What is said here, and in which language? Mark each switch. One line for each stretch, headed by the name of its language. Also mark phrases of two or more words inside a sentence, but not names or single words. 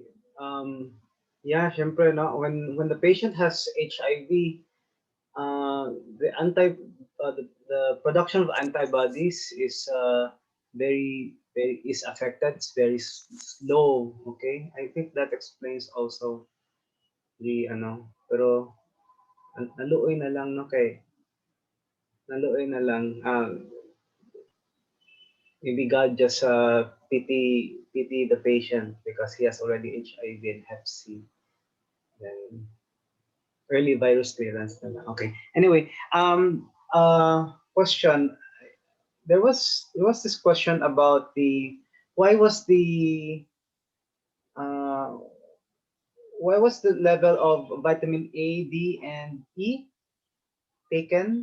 English: Yeah, syempre, no, when the patient has HIV, the the production of antibodies is very is affected. It's very slow. Okay, I think that explains also the ano.
Cebuano: Pero naluoy na lang, no, kay naluoy na lang.
English: Maybe God just pity the patient because he has already HIV and Hep C. Then early virus clearance
Cebuano: na lang.
English: Okay. Anyway, question. There was this question about why was the uh, why was the level of vitamin A, D, and E taken?